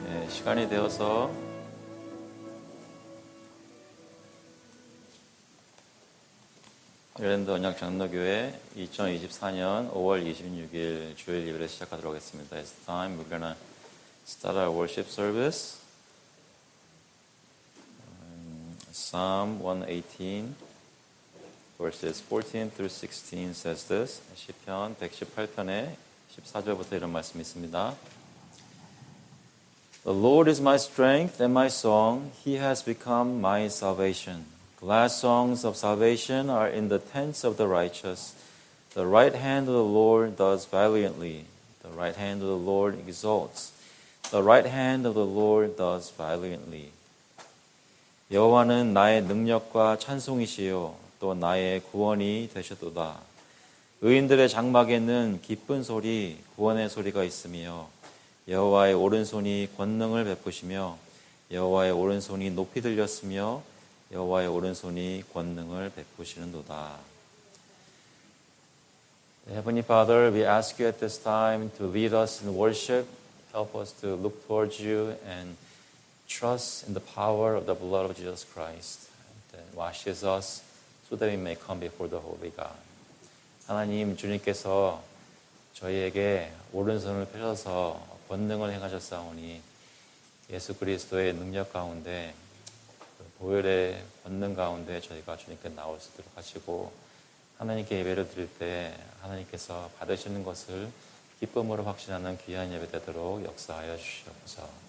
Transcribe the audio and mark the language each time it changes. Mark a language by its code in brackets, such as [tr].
[ko] 시간이 되어서 아일랜드 언약 장로교회 2024년 5월 26일 주일 예배를 시작하도록 하겠습니다. [en] It's time we're gonna start our worship service. Psalm 118 verses 14 through 16 says this. [ko] 시편 118편의 14절부터 이런 말씀이 있습니다. [en] The Lord is my strength and my song. He has become my salvation. Glad songs of salvation are in the tents of the righteous. The right hand of the Lord does valiantly. The right hand of the Lord exalts. The right hand of the Lord does valiantly. [ko] 여호와는 나의 능력과 찬송이시요 또 나의 구원이 되셨도다. 의인들의 장막에는 기쁜 소리, 구원의 소리가 있으며 여호와의 오른손이 권능을 베푸시며 여호와의 오른손이 높이 들렸으며 여호와의 오른손이 권능을 베푸시는도다. [en] Heavenly Father, we ask you at this time to lead us in worship. Help us to look towards you and trust in the power of the blood of Jesus Christ that washes us so that we may come before the Holy God. [ko] 하나님, 주님께서 저희에게 오른손을 펴셔서 권능을 행하셨사오니 예수 그리스도의 능력 가운데 보혈의 권능 가운데 저희가 주님께 나올 수 있도록 하시고 하나님께 예배를 드릴 때 하나님께서 받으시는 것을 기쁨으로 확신하는 귀한 예배 되도록 역사하여 주시옵소서.